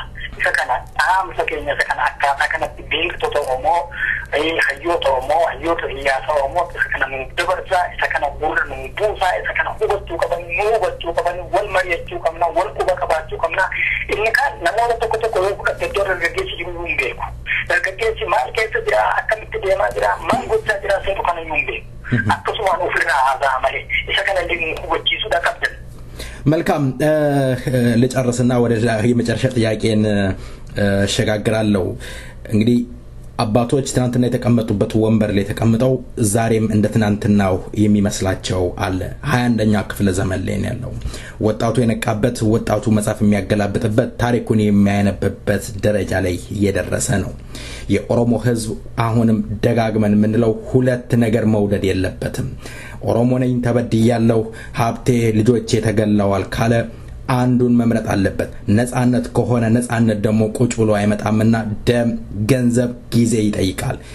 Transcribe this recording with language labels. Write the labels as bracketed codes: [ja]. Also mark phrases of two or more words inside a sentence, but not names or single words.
[om] Isa kana dhaamsa keenya isa kana akkaataa kanatti beektota Oromoo, hayyoota Oromoo, hayyoota siyaasaa Oromoo isa kana nuuf dabarsaa, isa kana gurra nuuf buusaa, isa kana hubachuu qaban, wal mari'achuu qabna, wal quba qabaachuu qabna. Inni kaan namoota tokko yoo fudhatte iddoo dargaggeessi jiru hin beeku. Dargaggeessi maal keessa jira, akkamitti deemaa jira, maal gochaa jira seetu kana hin beeku. Akkasumaan ofirraa haasa'a malee isa kana illee hubachiisuudha qabdan. [am] መልካም ልጨርስና ወደ የመጨረሻ ጥያቄን ሸጋግራለሁ። እንግዲህ አባቶች ትናንትና የተቀመጡበት ወንበር ላይ ተቀምጠው ዛሬም እንደ ትናንትናው የሚመስላቸው አለ 21ኛ ክፍለ ዘመን ላይ ያለው ወጣቱ የነቃበት ወጣቱ መጻፍ የሚያገላብጥበት ታሪኩን የሚያነብበት ደረጃ ላይ እየደረሰ ነው። የኦሮሞ ህዝብ አሁንም ደጋግመን ምንለው ሁለት ነገር መውደድ የለበትም። ኦሮሞ ነኝ ተበድያለሁ ሀብቴ ልጆቼ ተገለዋል ካለ አንዱን መምረጥ አለበት። ነፃነት ከሆነ ነፃነት ደግሞ ቁጭ ብሎ አይመጣምና ደም ገንዘብ ጊዜ ይጠይቃል።